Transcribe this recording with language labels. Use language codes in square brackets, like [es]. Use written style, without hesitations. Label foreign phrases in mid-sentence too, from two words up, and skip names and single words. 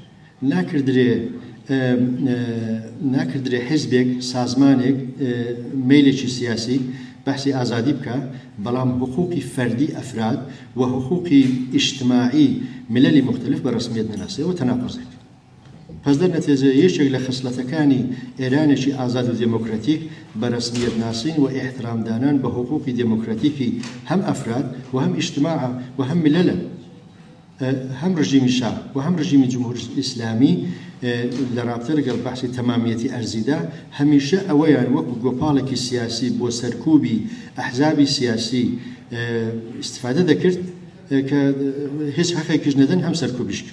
[ckb] ناکردرێ حیزبێک سازمانێک میلێکی سیاسی بەحسی ئازادی بکە، بەڵام حقوقی فەردی ئەفراد و حقوقی ئیجتماعی ملەلی مختلف بە ڕسمیەت نەناسێەوە تەناقوزێک. [fa] پس در نتیجه [ckb] یەکێک لە خصلەتەکانی ئێرانێکی ئازاد و دموکراتیک بە ڕسمیەت ناسین و احترام دانان بە حقوقی دموکراتیکی هەم ئەفراد و هەم ئیجتماع و هەم ملەلە، هەم ڕژیمی شاه و هەم ڕژیمی جمهوری ئیسلامی لە رابطە لەگەڵ بەحسی تەمامیەتی ئەرزیدا هەمیشە ئەوەیان وەکو گۆپاڵێکی سیاسی بۆ سەرکوبی ئەحزابی سیاسی استفادە دەکرد کە هیچ حەقێکیش نەدەن هەم سەرکوبیش کرد.